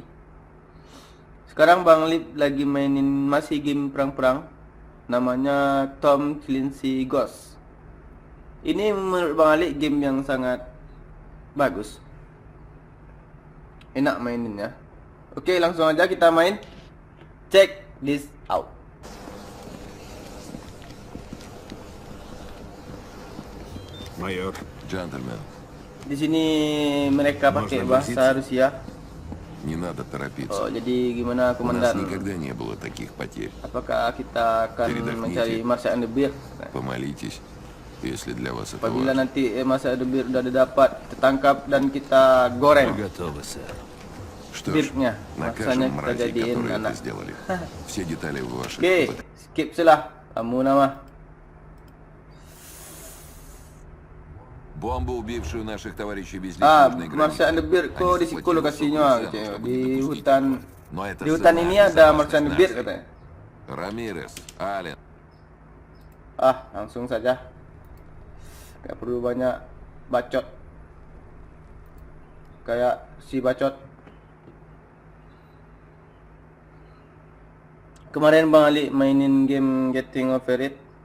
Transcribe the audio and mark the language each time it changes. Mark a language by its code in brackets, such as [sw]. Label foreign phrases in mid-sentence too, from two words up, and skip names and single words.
[id] Sekarang Bang Ali lagi mainin masih game perang-perang. Namanya Tom Clancy Ghost. Ini menurut Bang Ali game yang sangat bagus. Enak maininnya. Oke, langsung aja kita main. [en] Check this out. [ru] Майор. Джентльмен, [id] Di sini mereka pakai bahasa Rusia. [ru] не надо торопиться. [id] Oh, jadi gimana [ru] У нас [id] komandan? [ru] никогда не было таких потерь. [id] Apakah kita akan [ru] Передохните. [id] mencari Marshal and the Bear? [ru] Помолитесь, если для вас это [id] Apabila [ru] важно. [id] nanti Marshal and the Bear udah didapat, kita tangkap dan kita goreng [ru] Готово, сэр. Что ж, [id] beardnya. Maksanya [ru] накажем [id] kita [ru] мразей, [id] jadiin [ru] которые это [id] anak. [ru] сделали. Все детали в ваших... [id] Oke, skip silah. Kamu nama. [ru] Бомбу, убившую наших товарищей без Ah, личной [id] Marshal and the Bear [ru] Они [id] kok di situ [ru] заплатили [id] lokasinya [ru] высокую [id] gitu. [ru] цену, чтобы [id] Di [ru] не допустить [id] hutan. [ru] этого. Но это [id] Di hutan [ru] цена [id] ini [ru] за [id] ada [ru] безопасность [id] Marshal and the Bear [ru] нации. [id] katanya. [ru] Рамирес, Аллен, [id] Ah, langsung saja. Gak perlu banyak bacot. Kayak si bacot. Kemarin Bang Ali mainin game Getting Over It.